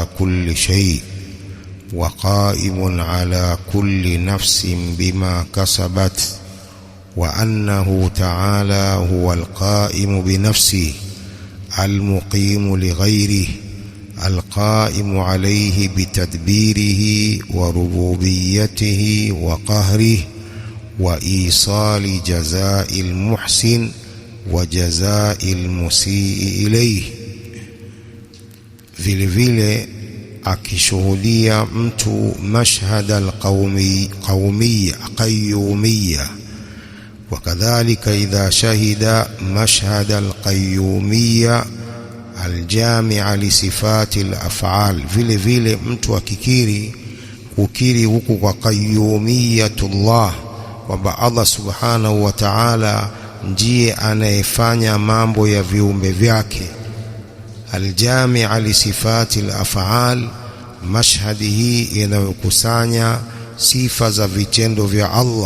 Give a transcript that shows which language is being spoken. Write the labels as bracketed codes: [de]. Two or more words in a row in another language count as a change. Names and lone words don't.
[ar] كل شيء وقائم على كل نفس بما كسبت، وأنه تعالى هو القائم بنفسه المقيم لغيره القائم عليه بتدبيره وربوبيته وقهره وإيصال جزاء المحسن وجزاء المسيء إليه. [sw] vile vile akishuhudia mtu [ar] مشهد القيومية وكذلك إذا شهد مشهد القيومية الجامعة لصفات الأفعال, [sw] vile vile mtu kukiri huku kwa qayyumiyatullah, kwamba Allah [ar] سبحانه وتعالى [sw] ndiye anayefanya mambo ya viumbe vyake. [ar] الجامعة لصفات الأفعال, [sw] mashhadi hii inayokusanya sifa za vitendo vya Allah.